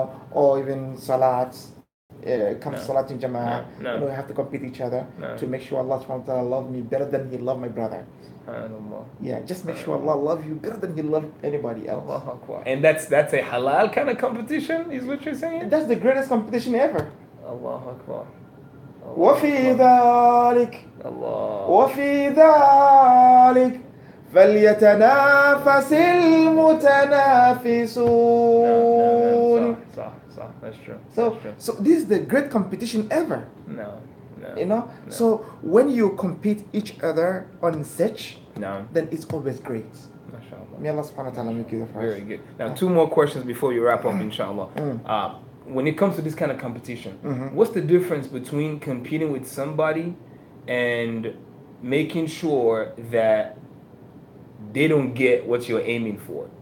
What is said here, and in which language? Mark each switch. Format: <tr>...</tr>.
<en>Or even salats. Comes Salat in Jama'ah, we have to compete each other to make sure Allah subhanahu wa ta'ala love me better than He loved my brother. Yeah, just make sure Allah love you better than He loved anybody else. And that's a halal kind of competition, is what you're saying? That's the greatest competition ever. Allahu Akbar.</en> <ar>وفي ذلك وفي ذلك فليتنافس المتنافسون.</ar> <en>That's true. So this is the great competition ever. You know, so when you compete each other on such, then it's always great. May Allah subhanahu wa ta'ala make you the first. Very good. Now, two more questions before you wrap up, inshallah. When it comes to this kind of competition, what's the difference between competing with somebody and making sure that they don't get what you're aiming for?</en>